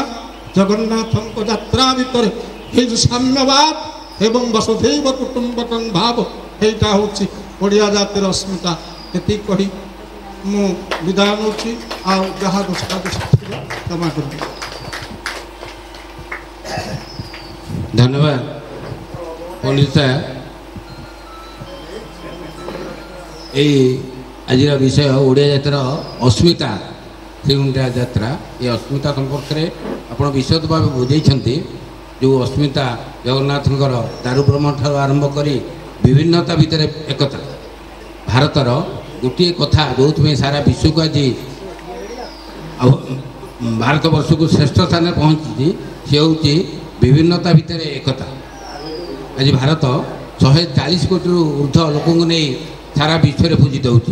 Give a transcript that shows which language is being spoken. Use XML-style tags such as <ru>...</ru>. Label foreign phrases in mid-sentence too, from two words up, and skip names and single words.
<or>ଜଗନ୍ନାଥଙ୍କ ଯାତ୍ରା ଭିତରେ ଏଇ ଯେଉଁ ସାମ୍ୟବାଦ ଏବଂ ବସୁଧୈବ କୁଟୁମ୍ବକଂ ଭାବ, ଏଇଟା ହେଉଛି ଓଡ଼ିଆ ଜାତିର ଅସ୍ମିତା। ଏତିକି କହି ମୁଁ ବିଦାୟ ନେଉଛି। ଆଉ ଯାହା ଦୋଷାଦୋଷ ଥିବ କ୍ଷମା କରିବି। ଧନ୍ୟବାଦ ପଣ୍ଡିତ ସାହେବ। ଏଇ ଆଜିର ବିଷୟ ଓଡ଼ିଆ ଜାତିର ଅସ୍ମିତା, শ্রীগুଣ୍ଡିଚା যাত্রা। ଏଇ ଅସ୍ମିତା ସମ୍ପର୍କରେ ଆପଣ ବିଶଦ ଭାବରେ ବୁଝାଇଛନ୍ତି। ଯେ ଅସ୍ମିତା জগন্নাথଙ୍କର ଦାରୁବ୍ରହ୍ମ ଠାରୁ ଆରମ୍ଭ କରି ବିଭିନ୍ନତା ଭିତରେ ଏକତା। ଭାରତର ଗୋଟିଏ କଥା ଯେଉଁଥିପାଇଁ ସାରା ବିଶ୍ୱକୁ ଆଜି ଭାରତବର୍ଷକୁ ଶ୍ରେଷ୍ଠ ସ୍ଥାନରେ ପହଞ୍ଚିଛି, ସେ ହେଉଛି ବିଭିନ୍ନତା ଭିତରେ ଏକତା। ଆଜି ଭାରତ 140 କୋଟିରୁ ଉର୍ଦ୍ଧ୍ୱ ଲୋକଙ୍କୁ ନେଇ ସାରା ବିଶ୍ୱରେ ପୂଜିତ ହେଉଛି।</or>